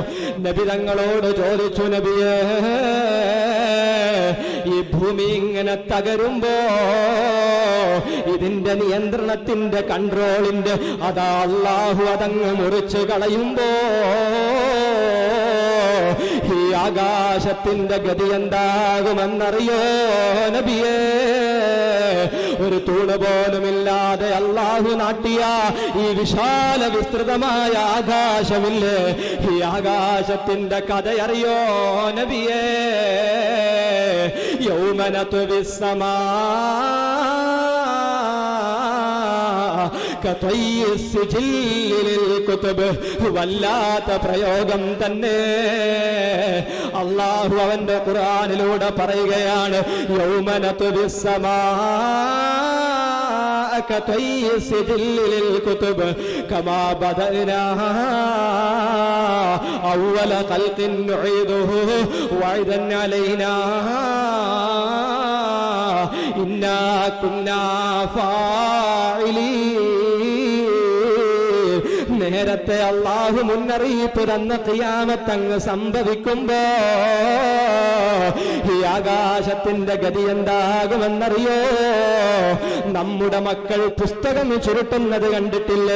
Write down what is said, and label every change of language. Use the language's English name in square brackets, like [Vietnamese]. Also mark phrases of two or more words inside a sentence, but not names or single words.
[Malayalam] നബി തങ്ങളോട് ചോദിച്ചു, നബിയേ, ഈ ഭൂമി ഇങ്ങനെ തകരുമ്പോ, ഇതിന്റെ നിയന്ത്രണത്തിന്റെ കൺട്രോളിന്റെ അതാ അല്ലാഹു അതങ്ങ് മുറിച്ചു കളയുമ്പോ ഈ ആകാശത്തിന്റെ ഗതി എന്താകുമെന്നറിയോ നബിയേ? ഒരു തൂണ് പോലുമില്ലാതെ അല്ലാഹു നാട്ടിയ ഈ വിശാല വിസ്തൃതമായ ആകാശമില്ലേ, ഈ ആകാശത്തിന്റെ കഥയറിയോ നബിയേ? [Arabic] يوم نطوي السماء كطي السجل للكتب. [Malayalam] വല്ലാത്ത പ്രയോഗം തന്നെ. അല്ലാഹു അവന്റെ ഖുർആനിലൂടെ പറയുകയാണ്, [Arabic] يوم نطوي السماء كطي السجل للكتب كما بدأنا أول خلق نعيده وعدا علينا إنا كنا فاعلين. [Malayalam] നേരത്തെ അല്ലാഹു മുന്നറിയിപ്പ് തന്ന ഖിയാമത്തങ്ങ് സംഭവിക്കുമ്പോ ഈ ആകാശത്തിന്റെ ഗതി എന്താകുമെന്നറിയോ? നമ്മുടെ മക്കൾ പുസ്തകം ചുരുട്ടുന്നത് കണ്ടിട്ടില്ലേ?